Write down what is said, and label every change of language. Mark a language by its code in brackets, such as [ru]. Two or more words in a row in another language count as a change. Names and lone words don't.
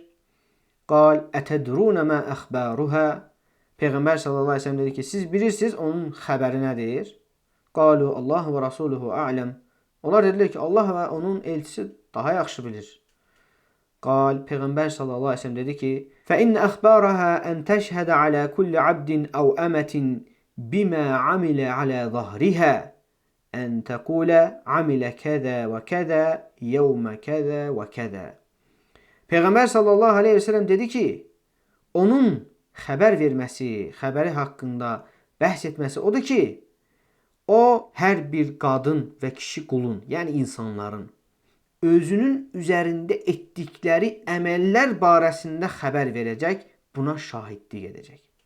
[ar] قال أتدرون ما أخبارها. [az] Peyğəmbər [ar] صلى الله عليه وسلم [az] dedi ki, siz bilirsiniz onun xəbəri nədir? [ar] قالوا الله ورسوله أعلم. [az] Onlar dedilər ki, Allah və onun elçisi daha yaxşı bilir. Qal Peyğəmbər [ar] صلى الله عليه وسلم [az] dedi ki, [ar] فَإِنَّ أَخْبَارَهَا أَنْ تَشْهَدَ عَلَى كُلِّ عَبْدٍ أَوْ أَمَةٍ بِمَا عَمِلَ عَلَى ظَهْرِهَا أَنْ تَقُولَ عَمِلَ كَذَا وَكَذَا يَوْمَ كَذَا وَكَذَا. [az] Peyğəmbər [ar] صلى الله عليه وسلم [az] dedi ki, onun xəbər verməsi, xəbəri haqqında bəhs etməsi odur ki, o hər bir qadın və kişi qulun, yəni insanların özünün üzərində etdikləri əməllər barəsində xəbər verəcək, buna şahidlik edəcək.